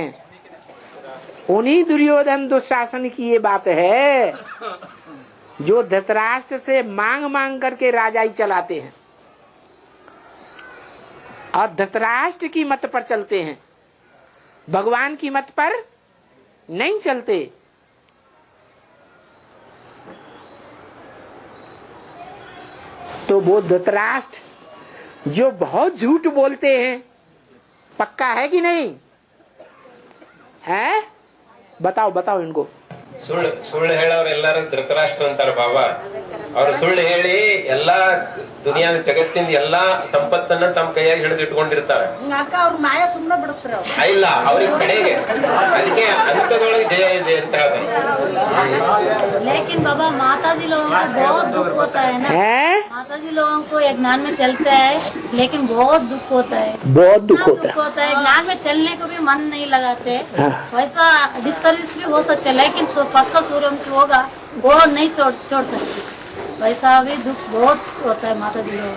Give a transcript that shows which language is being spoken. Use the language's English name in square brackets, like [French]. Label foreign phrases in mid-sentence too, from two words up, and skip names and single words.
[Hindi] उन्हीं दुर्योधन दुशासन की ये बात है जो धृतराष्ट्र से मांग मांग करके राजाई चलाते हैं और धृतराष्ट्र की मत पर चलते हैं, भगवान की मत पर नहीं चलते। तो वो धृतराष्ट्र जो बहुत झूठ बोलते हैं, पक्का है कि नहीं है? बताओ बताओ इनको। [Kannada] ಸುಳ್ಳು ಹೇಳೋರೆಲ್ಲರೂ ಧೃತರಾಷ್ಟ್ರ ಅಂತಾರ ಬಾಬಾ. ಅವ್ರು ಸುಳ್ಳು ಹೇಳಿ ಎಲ್ಲಾ ದುನಿಯಾದ ಜಗತ್ತಿನ ಎಲ್ಲಾ ಸಂಪತ್ತನ್ನ ತಮ್ಮ ಕೈಯಾಗಿ ಹಿಡಿದು ಇಟ್ಕೊಂಡಿರ್ತಾರೆ. ಅವ್ರ ಮಾಯ ಸುಮ್ಮನೆ ಬಿಡುತ್ತಾರೆ, ಇಲ್ಲ ಅವ್ರಿಗೆ ಕಡೆಗೆ, ಅದಕ್ಕೆ ಅಂತದೊಳಗೆ ಜಯ ಇದೆ ಅಂತ ಹೇಳ್ತಾರೆ. [Hindi] लेकिन बाबा माता जी लोगों को बहुत दुख होता है ना, माता जी लोगों को एक ज्ञान में चलता है लेकिन बहुत दुख होता है, बहुत दुख होता है। ज्ञान में चलने को भी मन नहीं लगाते, वैसा डिस्टर्बेंस भी हो सकता है, लेकिन पक्का सूर्यवंशी होगा वो नहीं छोड़ सकते, वैसा भी दुख बहुत होता है माता जी लोगों।